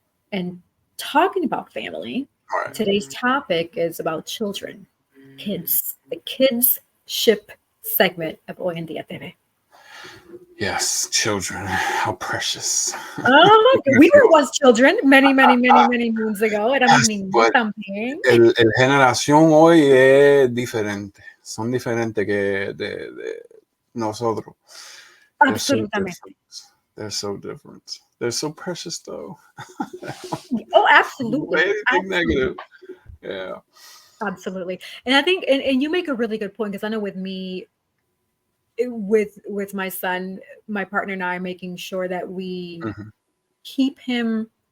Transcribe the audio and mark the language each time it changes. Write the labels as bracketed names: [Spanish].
[English] And talking about family, today's topic is about children, kids, the kids ship segment of Hoy en Día TV. Yes, children, how precious. We were once children many moons ago. [Spanish] Éramos niños también. El generación hoy es diferente. Son diferentes que de nosotros. Absolutamente. [English] They're so different. They're so precious, though. Oh, absolutely. Anything negative. Yeah. Absolutely. And I think, and you make a really good point because I know with me, with my son, my partner and I are making sure that we keep him